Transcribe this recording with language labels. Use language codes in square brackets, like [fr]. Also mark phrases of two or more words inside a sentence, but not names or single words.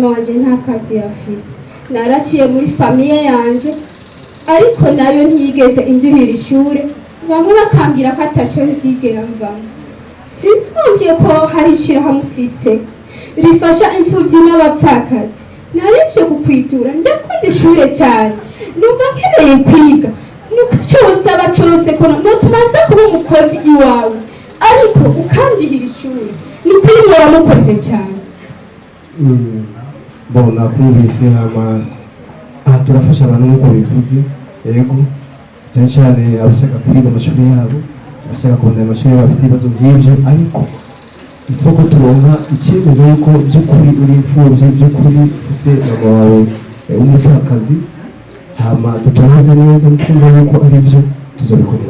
[rn] wanje nta kazi yafise naraciye muri famiye yanje ariko nayo ntiyigeze indihira ishure bamwe bakambwira ko atacyo nzigera mvamo sinzumvye ko hari ishirahamwe ufise rifasha imfuvyi n'abapfakazi narivye kukwitura ndakunda ishure cyane numva nkeneye kwiga nuko cyose aba cyose ko notubanza kuba umukozi iwawe ariko ukandihira ishuri nuko iyo waramukoze cyane bona kumvise hama aha turafasha abantu nk'uko bivuze yego cyane cyane abashaka kwiga amashuri yabo abashaka kubona amashuri yabo bafite ibibazo nk'ibyo ariko ifoko turonka icyemezo yuko by'ukuri uri imfubyi by'ukuri ufise mama wawe umupfakazi hama dutohoze neza twumva yuko ari byo tuzobikorera